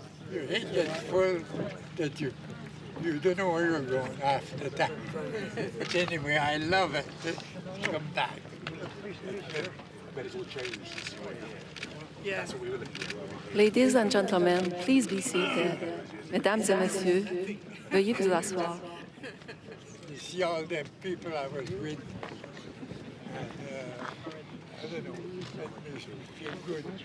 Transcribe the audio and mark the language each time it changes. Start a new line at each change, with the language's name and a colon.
English: Your head gets full that you don't know where you're going half the time. But anyway, I love it to come back. But it's all changed since you were here. Yeah. That's what we were looking at. Ladies and gentlemen, please be seated.
French: Mesdames et messieurs, veuillez vous asseoir.
English: You see all them people I was with, and I don't know, that makes me feel good.